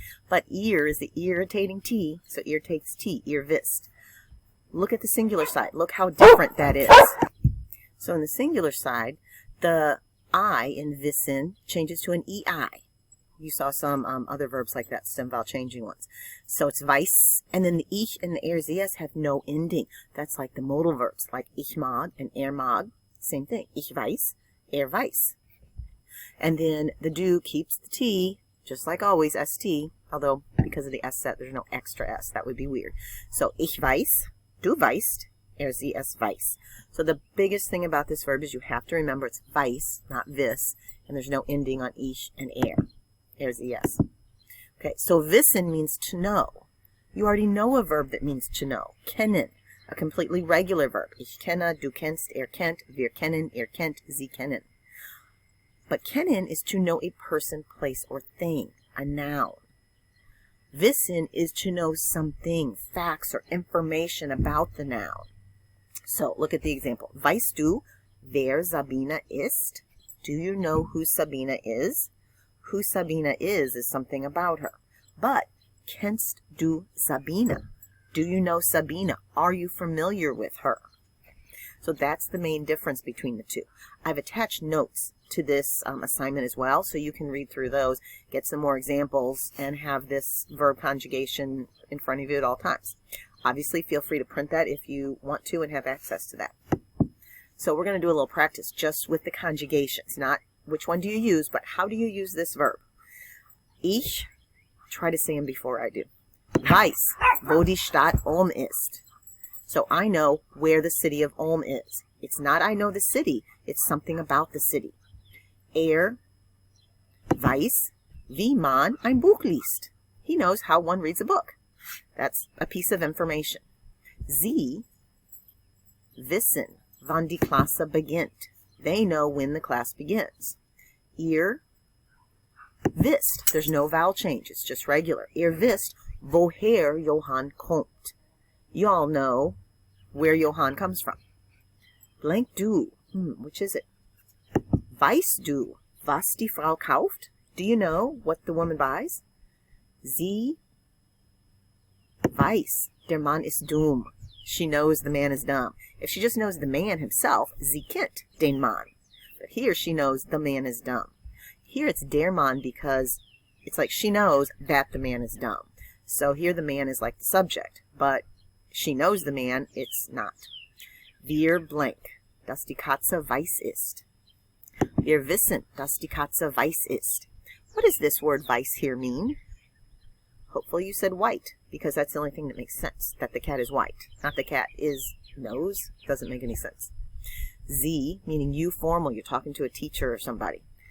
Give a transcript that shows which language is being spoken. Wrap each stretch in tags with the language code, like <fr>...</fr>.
<en>But ihr is the irritating T, so ihr takes T, ihr wisst. Look at the singular side. Look how different that is. So in the singular side, the I in wissen changes to an EI. You saw some other verbs like that, stem vowel changing ones. So it's weiß, and then the ich and the sie have no ending. That's like the modal verbs, like</en> <de>ich mag</de> <en>and mag. Same thing.</en> <de>Ich weiß, weiß.</de> <en>And then the du keeps the T, just like always, ST, although because of the S set, there's no extra S. That would be weird.</en> <de>So ich weiß, du weißt, sie, es weiß.</de> <en>So the biggest thing about this verb is you have to remember it's weiß, not vis, and there's no ending on ich and sie, es. Okay, so wissen means to know. You already know a verb that means to know. Kennen, a completely regular verb.</en> <de>Ich kenne, du kennst, kennt, wir kennen, ihr kennt, sie kennen.</de> <en>But kennen is to know a person, place, or thing, a noun. Wissen is to know something, facts, or information about the noun. So look at the example.</en> <de>Weißt du, wer Sabina ist?</de> <en>Do you know who Sabina is? Who Sabina is something about her. But,</en> <de>kennst du Sabina?</de> <en>Do you know Sabina? Are you familiar with her? So that's the main difference between the two. I've attached notes to this assignment as well, so you can read through those, get some more examples, and have this verb conjugation in front of you at all times. Obviously, feel free to print that if you want to and have access to that. So we're going to do a little practice just with the conjugations, not which one do you use, but how do you use this verb? Ich, try to say them before I do.</en> <de>Weiß, wo die Stadt Ulm ist.</de> <en>So I know where the city of Ulm is. It's not I know the city, it's something about the city.</en> <de>Weiß, wie man ein Buch liest.</de> <en>He knows how one reads a book. That's a piece of information.</en> <de>Sie wissen, wann die Klasse beginnt.</de> <en>They know when the class begins.</en> <de>Ihr wisst.</de> <en>There's no vowel change. It's just regular.</en> <de>Ihr wisst, woher Johann kommt.</de> <en>You all know where Johann comes from. Blank du. Which is it?</en> <de>Weißt du, was die Frau kauft?</de> <en>Do you know what the woman buys?</en> <de>Sie weiß, der Mann ist dumm.</de> <en>She knows the man is dumb. If she just knows the man himself,</en> <de>sie kennt den Mann.</de> <en>But here she knows the man is dumb. Here it's der Mann because it's like she knows that the man is dumb. So here the man is like the subject, but she knows the man, it's not.</en> <de>Wir blank, dass die Katze weiß ist. Wir wissen, dass die Katze weiß ist.</de> <en>What does this word weiß here mean? Hopefully you said white, because that's the only thing that makes sense, that the cat is white. Not the cat is knows. Doesn't make any sense. Sie, meaning you formal, you're talking to a teacher or somebody.</en>